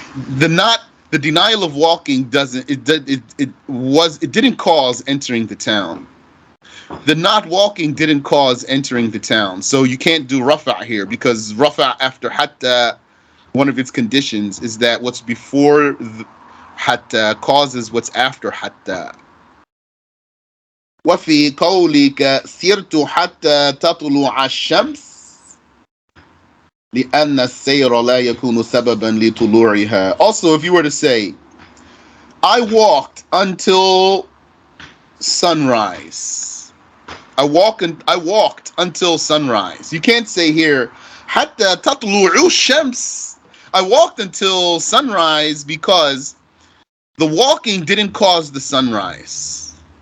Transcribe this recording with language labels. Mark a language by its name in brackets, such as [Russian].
[English] The denial of walking didn't cause entering the town. The not walking didn't cause entering the town. So you can't do rafa' here, because rafa' after hatta, one of its conditions is that what's before hatta causes what's after hatta. [Arabic] وفي قولك سرت حتى تطلع الشمس لأن السير لا يكون سببا لطلوعها. [English] Also, if you were to say, I walked until sunrise. I walked until sunrise. You can't say here [Arabic] حتى تطلع الشمس, [English] I walked until sunrise because the walking didn't cause the sunrise.